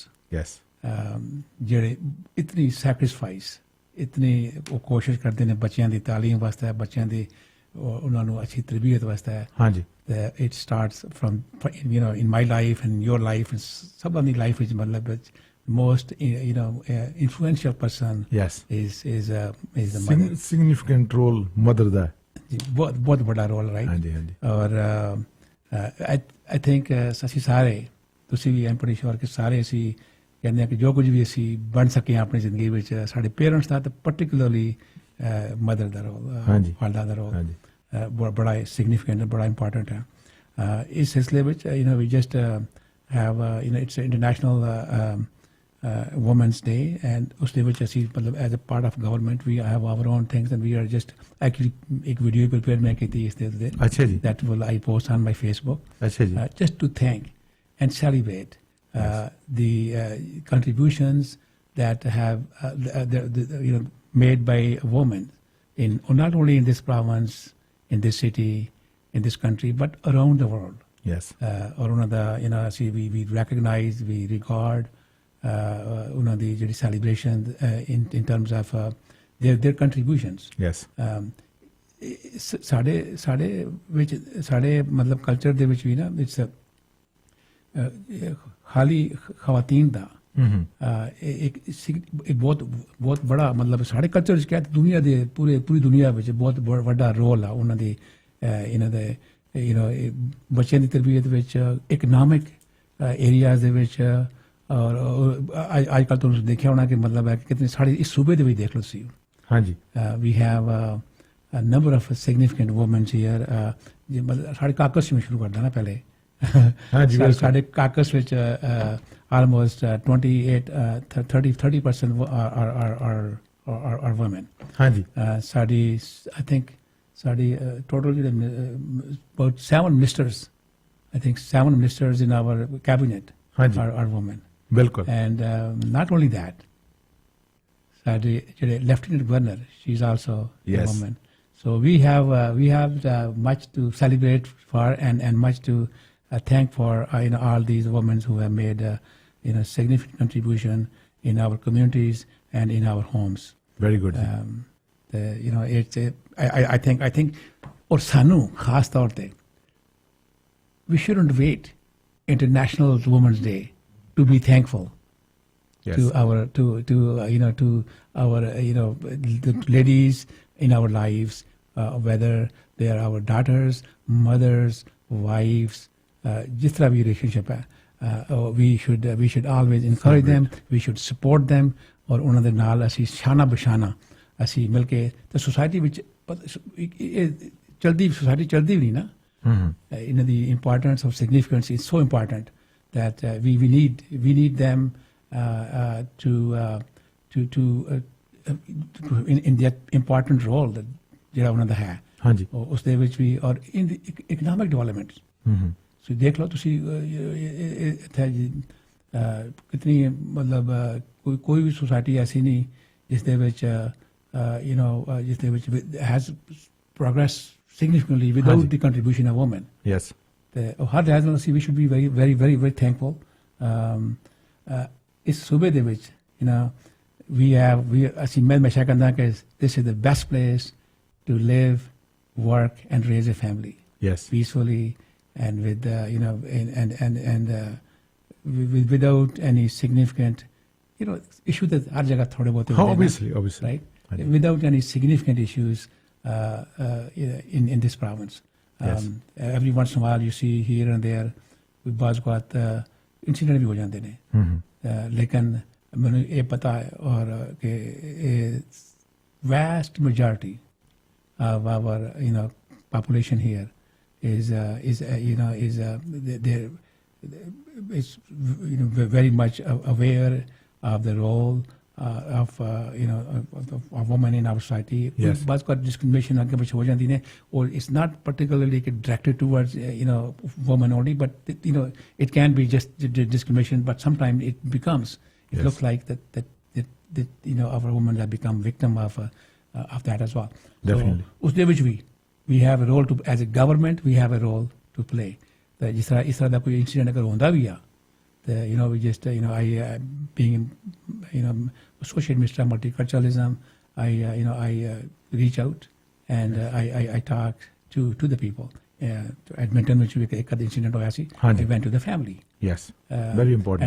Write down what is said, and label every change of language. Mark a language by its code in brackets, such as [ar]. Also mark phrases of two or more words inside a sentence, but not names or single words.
[pa] ਯੈਸ, ਜਿਹੜੇ ਇਤਨੀ ਸੈਕਰੀਫਾਈਸ, ਇਤਨੀ ਉਹ ਕੋਸ਼ਿਸ਼ ਕਰਦੇ ਨੇ ਬੱਚਿਆਂ ਦੀ ਤਾਲੀਮ ਵਾਸਤੇ, ਬੱਚਿਆਂ ਦੀ ਉਹਨਾਂ ਨੂੰ ਅੱਛੀ ਤਰਬੀਅਤ ਵਾਸਤੇ। ਹਾਂਜੀ, [en] It starts from in my life and your life, [pa] ਸਭ ਦੀ ਲਾਈਫ ਵਿੱਚ ਮਤਲਬ [en] most influential person is the mother. Significant role mother da [hi] बहुत बड़ा role, right? हाँ जी, हाँ जी। [pa] और [en] I think [pa] ਅਸੀਂ ਸਾਰੇ, ਤੁਸੀਂ ਵੀ [en] I'm pretty sure [pa] ਕਿ ਸਾਰੇ ਅਸੀਂ ਕਹਿੰਦੇ ਹਾਂ ਕਿ ਜੋ ਕੁਝ ਵੀ ਅਸੀਂ ਬਣ ਸਕੇ ਆਪਣੀ ਜ਼ਿੰਦਗੀ ਵਿੱਚ, ਸਾਡੇ ਪੇਰੈਂਟਸ ਦਾ ਤੇ particularly ਮਦਰ ਦਾ ਰੋਲ, ਵਾਲਦਾ ਦਾ ਰੋਲ ਬੜਾ ਸਿਗਨੀਫਿਕੈਂਟ, ਬੜਾ ਇੰਪੋਰਟੈਂਟ ਹੈ। ਇਸ ਸਿਲਸਿਲੇ ਵਿੱਚ [en] we just have it's international Women's Day, and उसके which ਅਸੀਂ मतलब as a part of government we have our own things and we are just actually [hi] एक video prepare मैं की थी इस दिन। अच्छा जी। [en] That will I post on my Facebook। [hi] अच्छा जी। [en] Just to thank and celebrate the contributions that have made by women in not only in this province, in this city, in this country, but around the world। Yes। और [pa] ਉਹਨਾਂ ਦਾ ਅਸੀਂ [en] we recognize, we regard [pa] ਉਹਨਾਂ ਦੀ ਜਿਹੜੀ ਸੈਲੀਬ੍ਰੇਸ਼ਨ [en] in terms of their contributions। Yes। [pa] ਸਾਡੇ ਵਿੱਚ, ਸਾਡੇ ਮਤਲਬ ਕਲਚਰ ਦੇ ਵਿੱਚ ਵੀ ਨਾ ਇਟਸ ਖਾਲੀ ਖਵਾਤੀਨ ਦਾ ਇੱਕ ਬਹੁਤ ਬੜਾ ਮਤਲਬ ਸਾਡੇ ਕਲਚਰ ਵਿੱਚ ਕਿਹਾ ਦੁਨੀਆ ਦੇ ਪੂਰੀ ਦੁਨੀਆ ਵਿੱਚ ਬਹੁਤ ਵੱਡਾ ਰੋਲ ਆ ਉਹਨਾਂ ਦੀ, ਇਹਨਾਂ ਦੇ ਬੱਚਿਆਂ ਦੀ ਤਰਬੀਅਤ ਵਿੱਚ, ਇਕਨੋਮਿਕ ਏਰੀਆਜ਼ ਦੇ ਵਿੱਚ। ਔਰ ਅੱਜ ਕੱਲ੍ਹ ਤੁਸੀਂ ਦੇਖਿਆ ਹੋਣਾ ਕਿ ਮਤਲਬ ਹੈ ਕਿ ਕਿਤਨੇ ਸਾਡੇ ਇਸ ਸੂਬੇ ਦੇ ਵਿੱਚ ਦੇਖ ਲਓ ਸੀ। [en] ਹਾਂਜੀ, we have a number of significant women here। [pa] ਜੇ ਮਤਲਬ ਸਾਡੇ ਕਾਕਸ ਵਿੱਚ ਸ਼ੁਰੂ ਕਰਦਾ ਨਾ ਪਹਿਲੇ, ਸਾਡੇ ਕਾਕਸ ਵਿੱਚ [en] almost 30% are women। [pa] ਹਾਂਜੀ, ਸਾਡੀ [en] I think [pa] ਸਾਡੀ ਟੋਟਲ [en] about 7 ministers, I think 7 ministers in our cabinet are women. [pa] ਬਿਲਕੁਲ. [en] And not only that, [pa] ਸਾਡੇ ਜਿਹੜੇ [en] Lieutenant Governor, she's also a woman. So we have much to celebrate for and much to thank for all these women who have made significant contribution in our communities and in our homes. Very good. It's I think or [pa] ਸਾਨੂੰ ਖ਼ਾਸ ਤੌਰ ਤੇ [en] we shouldn't wait International Women's Day to be thankful to our to our the ladies in our lives, whether they are our daughters, mothers, wives, [hi] jis tarah bhi relationship hai, [en] we should always encourage them, we should support them, [pa] और ਉਹਨਾਂ ਦੇ ਨਾਲ ਅਸੀਂ [en] ਸ਼ਾਨਾ ਬਸ਼ਾਨਾ [pa] ਅਸੀਂ ਮਿਲ ਕੇ ਤੇ ਸੋਸਾਇਟੀ ਵਿੱਚ ਚਲਦੀ ਸੋਸਾਇਟੀ ਚਲਦੀ ਵੀ ਨਹੀਂ ਨਾ ਇਹਨਾਂ ਦੀ [en] importance of significance is so important that we need them to in that important role that [pa] ਜਿਹੜਾ ਉਹਨਾਂ ਦਾ ਹੈ ਹਾਂਜੀ ਉਸ ਦੇ ਵਿੱਚ ਵੀ ਔਰ [en] in economic development [pa] ਸੋ ਦੇਖ ਲਓ ਤੁਸੀਂ ਇੱਥੇ ਕਿਤਨੀ ਮਤਲਬ ਕੋਈ ਵੀ ਸੋਸਾਇਟੀ ਐਸੀ ਨਹੀਂ ਜਿਸ ਦੇ ਵਿੱਚ ਜਿਸ ਦੇ ਵਿੱਚ [en] has progressed significantly without the contribution of women. Yes. [pa] ਹਰ ਲਿਹਾਜ਼ ਨਾਲ ਅਸੀਂ [en] we should be very thankful. [pa] ਇਸ ਸੂਬੇ ਦੇ ਵਿੱਚ ਅਸੀਂ ਮੈਂ ਹਮੇਸ਼ਾ ਕਹਿੰਦਾ ਕਿ [en] this is the best place to live, work and raise a family. Yes. Peacefully and with without any significant issue that [hi] हर जगह थोड़े बहुत [en] obviously right, without any significant issues in this province. Every once in a while you see here and there we [pa] ਬਾਜ਼ ਗੌਟ [en] incident [pa] ਭੀ ਹੋ ਜਾਂਦੇ ਨੇ ਲੇਕਿਨ ਮੈਨੂੰ ਯੇ ਪਤਾ ਹੈ ਔਰ ਕੇ [en] vast majority of our population here is very much aware of the role of women in our society. Yes. [pa] ਬਾਜ਼ ਗੌਟ [en] discrimination [pa] ਅੱਗੇ ਪਿੱਛੇ ਹੋ ਜਾਂਦੀ ਨੇ, [en] or it's not particularly directed towards women only, but it can be just discrimination, but sometimes it becomes it looks like that our women have become victim of that as well. Definitely. So [pa] ਉਸ ਦੇ ਵਿੱਚ [en] we have a role to, as a government we have a role to play. [pa] That ਇਸ ਤਰ੍ਹਾਂ ਕੋਈ incident ਅਗਰ ਹੁੰਦਾ ਭੀ ਹੈ, [en] we just I being associate minister of multiculturalism, I reach out and I talk to the people. To Edmonton which [pa] ek incident hoya si, [en] I went to the family. Yes. Very important.